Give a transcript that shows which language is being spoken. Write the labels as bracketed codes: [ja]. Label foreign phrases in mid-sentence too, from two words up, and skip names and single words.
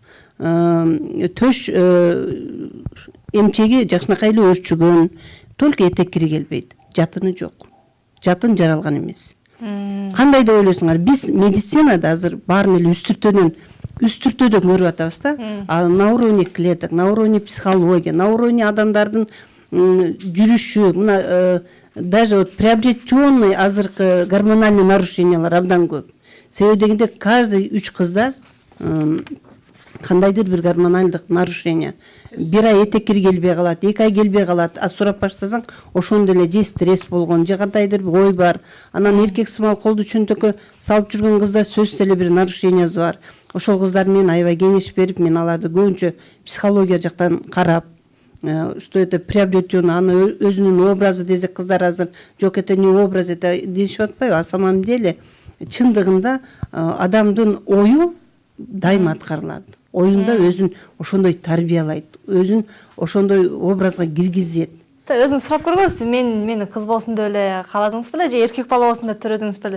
[ky] Төш эмчеги жакшынакай эле өрчүгөн, только этек кири келбейт. Жатыны жок. Жатын жаралган эмес. Кандай деп ойлойсуңар? Биз медицинада азыр баарын эле үстүртөдөн көрүп атабыз да. [ru] На уровне клеток, на уровне психология, на уровне [ky] адамдардын жүрүшү, мына [ru] даже вот приобретенный азыркы гормональный [ky] нарушениялар абдан көп. Себеби дегенде каждый 3 кызда кандайдыр бир гормональдык нарушение. Бир ай этек кири келбей калат, 2 ай келбей калат. Сурап баштасаң, ошондо эле же стресс болгон, же кандайдыр бир ой бар. Анан эркек сымал колду чөнтөккө салып жүргөн кызда сөзсүз эле бир нарушениясы бар. Ошол кыздар менен аябай кеңеш берип, мен аларды көбүнчө психология жактан карап, [ru] что это приобретено, [ky] аны өзүнүн образы десек кыздар азыр жок, [ru] это не образ, это [ky] дешип атпайбы. [ru] А самом деле [ky] чындыгында адамдын ою дайым аткарылат. Оюнда өзүн ошондой тарбиялайт, өзүн ошондой образга киргизет. Өзүңүз сурап көргөнсүзбү? Мени кыз болсун деп эле кааладыңыз беле же эркек бала болсун деп төрөдүңүз беле?